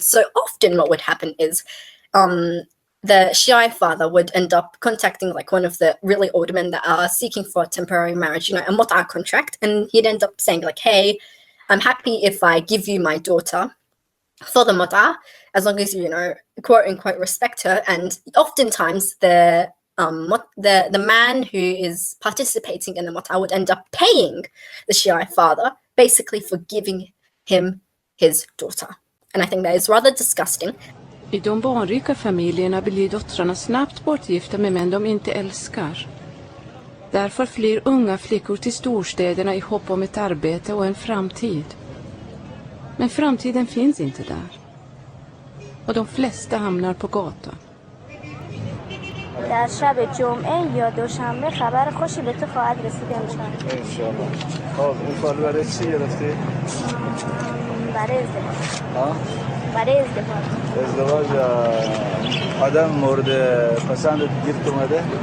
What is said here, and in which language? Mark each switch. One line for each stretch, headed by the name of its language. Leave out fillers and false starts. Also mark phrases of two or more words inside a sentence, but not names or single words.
English: So often what would happen is the Shia father would end up contacting, like, one of the really older men that are seeking for a temporary marriage, a Mut'ah contract, and he'd end up saying, like, hey, I'm happy if I give you my daughter for the Mut'ah, as long as you, quote unquote, respect her. And oftentimes the man who is participating in the Mut'ah would end up paying the Shia father basically for giving him his daughter. And I think that is rather disgusting.
Swedish: I de barnrika familjerna blir döttrarna snabbt bortgifta med män de inte älskar. Därför flyr unga flickor till storstäderna i hopp om ett arbete och en framtid. Men framtiden finns inte där. Och de flesta hamnar på gatan.
Persian: در شب جمعه یا دوشنبه خبر خوشی به تو خواهد رسید امشب. انشالله. خب این سال برای چی گرفتی؟ برای ازدواج. ها؟ برای ازدواج. ازدواج آدم مورد پسندت گیرت اومده؟